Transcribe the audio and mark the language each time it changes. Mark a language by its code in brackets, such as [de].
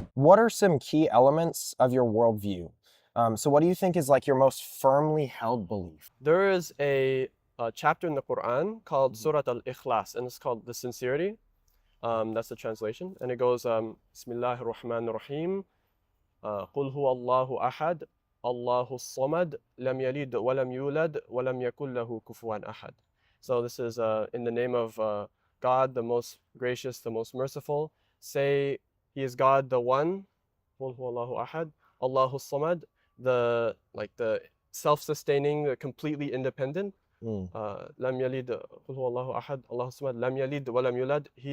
[en] What are some key elements of your worldview? So what do you think is like your most firmly held belief? There is a chapter in the Quran called Surat al-Ikhlas, and it's called the sincerity. That's the translation, and it goes, [ar] Bismillahir Rahmanir Rahim. قل هو الله أحد الله الصمد لم يلد ولم يولد ولم يكن له كفوا أحد. [en] So this is in the name of God, the most gracious, the most merciful. Say, He is God, the one. [ar] قل هو الله أحد الله الصمد, [en] the self-sustaining, the completely independent. [ar] لم يلد قل هو الله أحد الله الصمد لم يلد ولم يولد.